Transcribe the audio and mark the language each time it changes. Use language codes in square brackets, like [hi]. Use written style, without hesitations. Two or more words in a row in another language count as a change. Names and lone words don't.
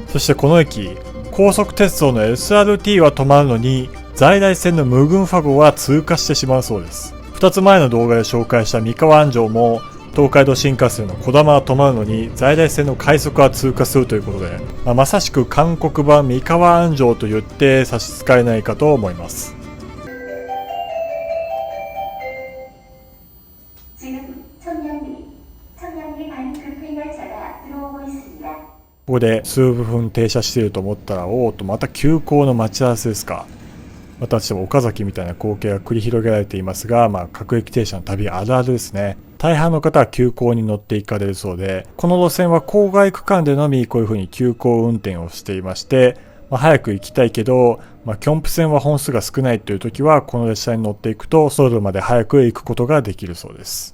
[ja] そしてこの駅、高速鉄道の SRT は止まるのに在来線のムグンファ号は通過してしまうそうです。2つ前の動画で紹介した三河安城も東海道新幹線のこだまは止まるのに在来線の快速は通過するということで、まさしく韓国版三河安城と言って差し支えないかと思います。 [ko] 지금 청량리 방극행열차가 [ja] ここで数分停車していると思ったら、おーとまた急行の待ち合わせですか。またしても岡崎みたいな光景が繰り広げられていますが、各駅停車の旅あるあるですね。大半の方は急行に乗っていかれるそうで、この路線は郊外区間でのみこういう風に急行運転をしていまして、早く行きたいけど、キョンプ線は本数が少ないという時は、この列車に乗っていくと、ソウルまで早く行くことができるそうです。